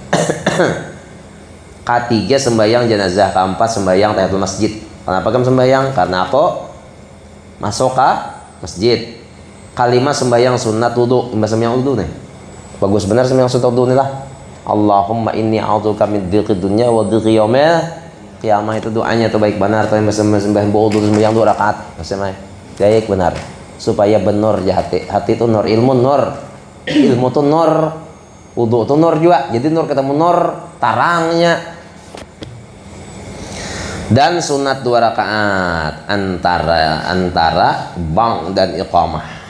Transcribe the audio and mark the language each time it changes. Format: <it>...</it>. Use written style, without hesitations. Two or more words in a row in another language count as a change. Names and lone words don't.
<ms>Ketiga sembahyang jenazah. Keempat sembahyang tahiyatul masjid. Kenapa kamu sembahyang? Karena aku masuk ke masjid. Kelima sembahyang sunat wudu. Sembahyang wudu nih. Bagus benar sembahyang sunat wudu nih lah.</ms> <ar>اللهم إني أعوذ بك من ضيق الدنيا وضيق يوم القيامة.</ar> <ms>Itu doanya tuh baik benar. Tapi sembahyang wudu sembahyang 2 rakaat. Maksudnya baik benar. Supaya benar ya hati. Hati itu nur, ilmu nur. Ilmu itu nur. Wudu itu nur juga. Jadi nur ketemu nur tarangnya. Dan sunat 2 rakaat antara bang dan iqamah.</ms>